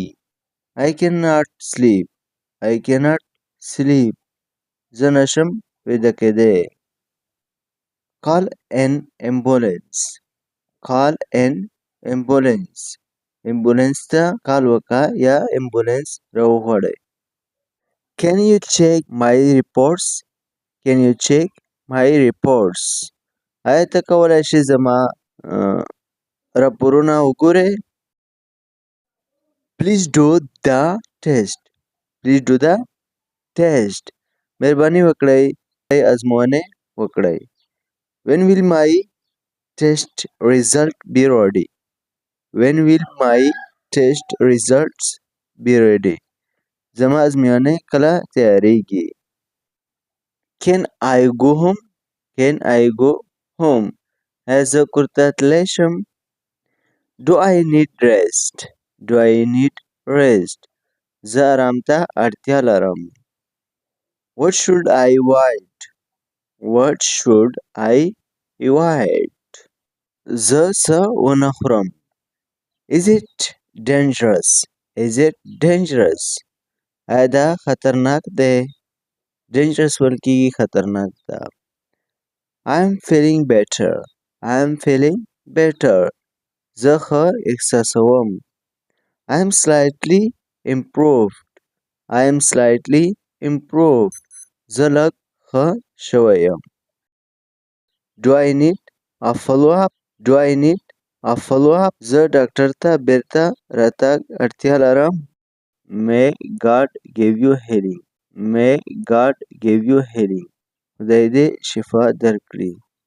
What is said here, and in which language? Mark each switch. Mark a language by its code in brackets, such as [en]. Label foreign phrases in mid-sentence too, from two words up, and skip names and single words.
[en] I cannot sleep. I cannot sleep. [ps] زه نشم ویده کېدی. [en] Call an ambulance. Call an ambulance. [ps] ambulance ته کال وکړه یا ambulance راوغواړئ. [en] Can you check my reports? Can you check my reports? [ps] آیا ته کولی شې زما راپورونه وګورې. [en] Please do the test. Please do the test. [ps] مهرباني وکړئ ازموینې وکړئ. [en] When will my test result be ready? When will my test results be ready? [ps] زما ازموینې کله تیاریږي. [en] Can I go home? Can I go home? [ps] آیا زه کور ته تللی شم. [en] Do I need rest? Do I need rest? [ps] زه آرام ته اړتیا لرم. [en] What should I avoid? What should I avoid? [ps] زه څه ونه خورم. [en] Is it dangerous? Is it dangerous? [ps] آیا دا خطرناک دی. dangerous ویل کېږي خطرناک ده. [en] I am feeling better. I am feeling better. [ps] زه ښه احساسوم. [en] I am slightly improved. I am slightly improved. [ps] زه لږ ښه شوی یم. [en] Do I need a follow-up? Do I need a follow-up? [ps] زه ډاکټر ته بیرته راتګ اړتیا لرم. [en] May God give you healing. May God give you healing. [ps] خدای دې شفا درکړي.